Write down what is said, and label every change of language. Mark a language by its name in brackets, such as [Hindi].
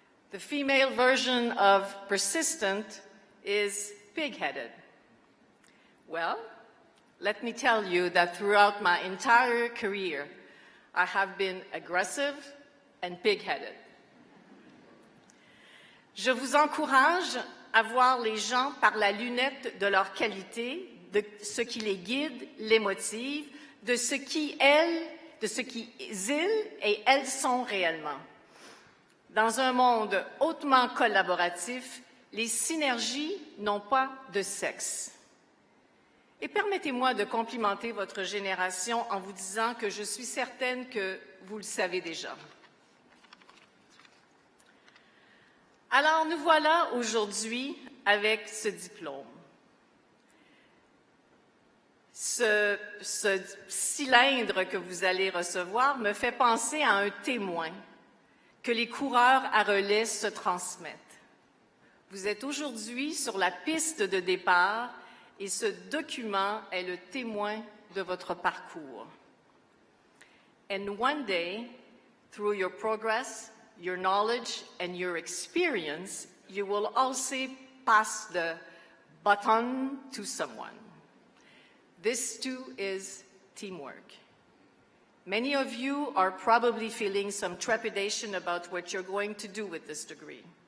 [English] The female version of persistent is pig-headed. Well, let me tell you that throughout my entire career, I have been aggressive and pig-headed. [French] Je vous encourage à voir les gens par la lunette de leur qualité, de ce qui les guide, les motive, de ce qui ils et elles sont réellement. Dans un monde hautement collaboratif, les synergies n'ont pas de sexe. Et permettez-moi de complimenter votre génération en vous disant que je suis certaine que vous le savez déjà. Alors, nous voilà aujourd'hui avec ce diplôme. Ce cylindre que vous allez recevoir me fait penser à un témoin que les coureurs à relais se transmettent. Vous êtes aujourd'hui sur la piste de départ et ce document est le témoin de votre parcours. [English] And one day, through your progress, your knowledge and your experience, you will also pass the baton to someone. This too is teamwork. Many of you are probably feeling some trepidation about what you're going to do with this degree.